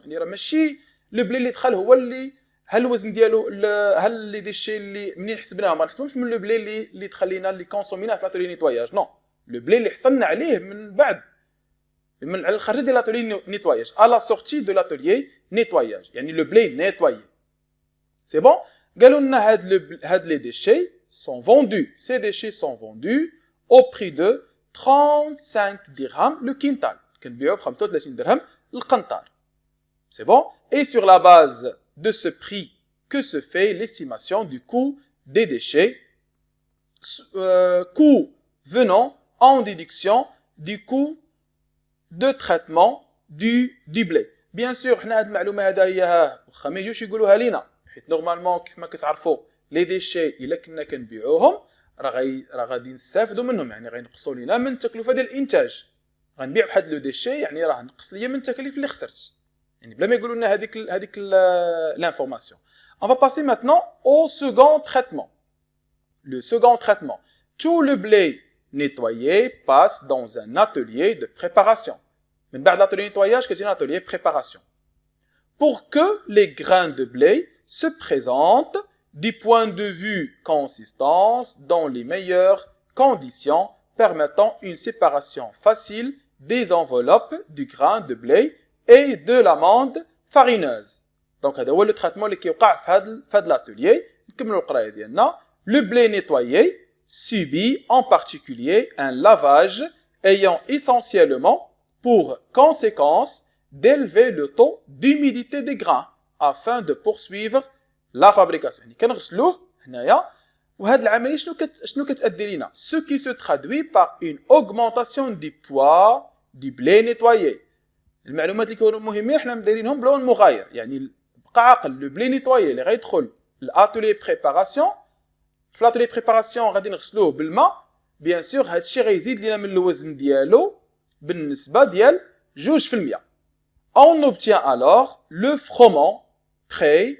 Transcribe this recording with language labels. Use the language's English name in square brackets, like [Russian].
[Arabic] يعني راه ماشي لو بلي اللي دخل هو اللي هل الوزن ديالو هل اللي دي الشيء اللي منين حسبناه ما نحسبوش من لو بلي اللي دخل لينا اللي كونسوميناه في لاتولي نيتواياج. نو لو بلي اللي حصلنا عليه من بعد من على الخرجه ديال لاتولي نيتواياج [French] à la sortie de l'atelier nettoyage. [Arabic] يعني لو بلي نيتوايي سي بون. قالوا لنا [French] هاد لي ديشي sont vendus, ces déchets sont vendus au prix de 35 dirhams le quintal. [Arabic] كنبيعوا ب 35 درهم القنطار. [French] C'est bon. Et sur la base de ce prix que se fait l'estimation du coût des déchets, coût venant en déduction du coût de traitement du blé. Bien sûr [Arabic] حنا هاد المعلومه هذا هي واخا ما يجيوش يقولوها لينا حيت نورمالمون كيف ما كتعرفوا لي ديشي الا كنا كنبيعوهم راه غادي نستافدوا منهم. يعني غينقصوا لينا من التكلفه ديال الانتاج. غنبيع واحد لو ديشي يعني راه نقص ليا من التكاليف اللي خسرت. يعني بلا ما يقولوا لنا هذيك l'information. [French] On va passer maintenant au second traitement. Le second traitement. Tout le blé nettoyé passe dans un atelier de préparation. [Arabic] من بعد l'atelier nettoyage كتجينا atelier préparation. [French] Pour que les grains de blé se présentent du point de vue consistance dans les meilleures conditions permettant une séparation facile des enveloppes du grain de blé et de l'amande farineuse. [Arabic] Donc هذا هو le traitement اللي كيوقع في هذا l'atelier. نكملوا القرايه ديالنا. [French] Le blé nettoyé subit en particulier un lavage ayant essentiellement pour conséquence d'élever le taux d'humidité des grains afin de poursuivre la fabrication. [Arabic] يعني كنغسلوه هنايا وهاد العمليه شنو كتادي لينا [French] ce qui se traduit par une augmentation du poids du blé nettoyé. [Arabic] المعلومات اللي كيكونوا مهمين حنا مدايرينهم بلون مغاير. يعني بقى عاقل لو بلي نيتوايي اللي غيدخل لاتولي بريباراسيون في لاتولي بريباراسيون غادي نغسلوه بالماء. بيان سور هادشي غيزيد لينا من الوزن ديالو بالنسبه ديال 2%. [French] On obtient alors le froment prêt.